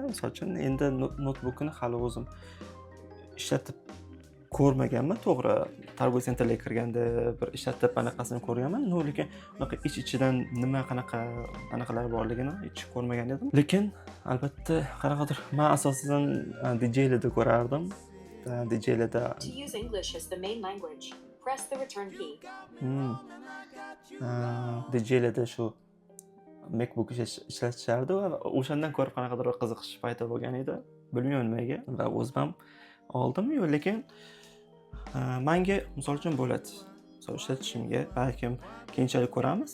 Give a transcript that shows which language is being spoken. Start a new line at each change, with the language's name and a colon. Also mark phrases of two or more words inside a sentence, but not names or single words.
Uzbek: Misol uchun, endi notebookni hali o'zim ishlatib ko'rmaganman. To'g'ri, tarbiya sentrlarga kirganda bir ishlatib anaqasini ko'rganman, lekin unaqa ich-ichidan nima anaqalar borligini hech ko'rmagan edim. Lekin albatta qanaqadir men asosan DJ'larda ko'rardim. DJ'larda
English: To use English as the main language, press the return key.
Uzbek: DJ'larda shu MacBook ishlatishardi va o'shandan ko'rib qanaqadir qiziqish paydo bo'lgan edi. Bilmayman nimaga va o'zim ham oldim, lekin menga misol uchun bo'ladi. Misol ishlatishimga balkim keyinchalik ko'ramiz.